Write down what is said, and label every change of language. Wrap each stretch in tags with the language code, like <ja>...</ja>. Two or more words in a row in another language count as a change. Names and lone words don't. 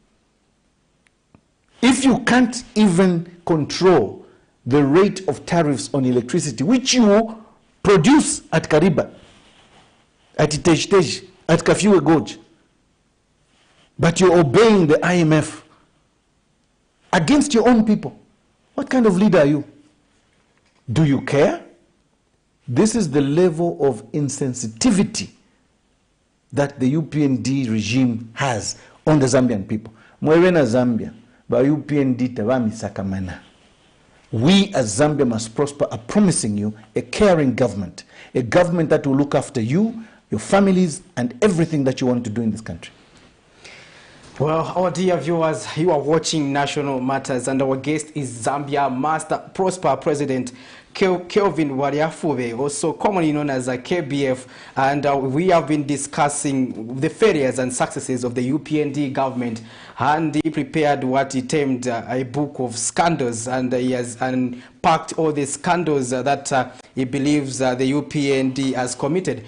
<en>If you can't even control the rate of tariffs on electricity, which you produce at Kariba, at Itej, at Kafiwe Gorge, but you're obeying the IMF against your own people, what kind of leader are you? Do you care? This is the level of insensitivity that the UPND regime has on the Zambian people.</en> <bem>Mwewena Zambia, ba UPND tabami sakamana.</bem> <en>We as Zambia Must Prosper are promising you a caring government, a government that will look after you, your families, and everything that you want to do in this country. Well, our dear viewers, you are watching National Matters, and our guest is Zambia Must Prosper President KELVIN FUBE, also commonly known as KBF, and we have been discussing the failures and successes of the UPND government, and he prepared what he termed a book of scandals, and he has unpacked all the scandals that he believes the UPND has committed.</en>